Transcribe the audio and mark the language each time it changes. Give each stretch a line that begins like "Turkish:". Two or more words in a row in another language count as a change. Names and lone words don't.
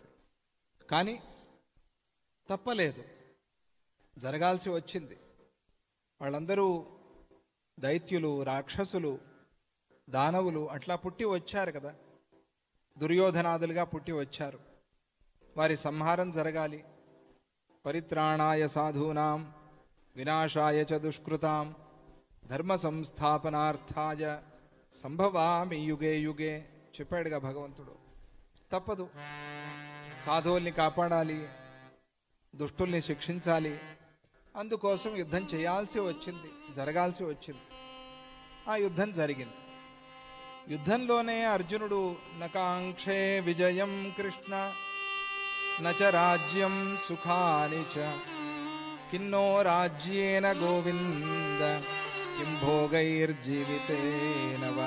Telugu: కానీ తప్పలేదు, జరగాల్సి వచ్చింది. వాళ్ళందరూ దైత్యులు, రాక్షసులు, దానవులు అట్లా పుట్టి వచ్చారు కదా, దుర్యోధనాదులుగా పుట్టి వచ్చారు. వారి సంహారం జరగాలి.
Sanskrit: పరిత్రాణాయ సాధూనాం వినాశాయ చ దుష్కృతాం ధర్మ సంస్థాపనార్థాయ సంభవామి యుగే యుగే
Telugu: చెప్పాడుగా భగవంతుడు. తప్పదు, సాధువుల్ని కాపాడాలి, దుష్టుల్ని శిక్షించాలి. అందుకోసం యుద్ధం చేయాల్సి వచ్చింది, జరగాల్సి వచ్చింది. ఆ యుద్ధం జరిగింది. యుద్ధంలోనే అర్జునుడు
Sanskrit: నకాంక్షే విజయం కృష్ణ నచ రాజ్యం సుఖాని చ కిన్నో రాజ్యేన గోవింద కిం భోగైర్జీవితేన వా.